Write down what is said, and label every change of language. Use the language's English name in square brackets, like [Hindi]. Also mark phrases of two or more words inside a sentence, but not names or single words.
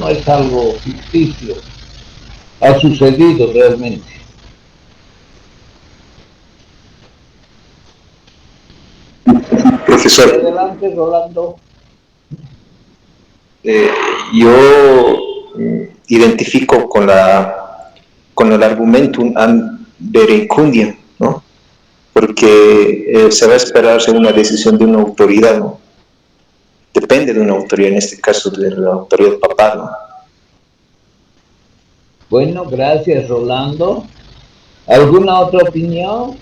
[Spanish] No es algo ficticio, ha sucedido realmente. Profesor, adelante, Rolando. [Latin] Yo identifico con el argumentum ad verecundiam, [Spanish] ¿no? Porque se va a esperar una decisión de una autoridad, ¿no? Depende de una autoridad, en este caso de la autoridad papal, ¿no? Bueno, gracias, Rolando. ¿Alguna otra opinión?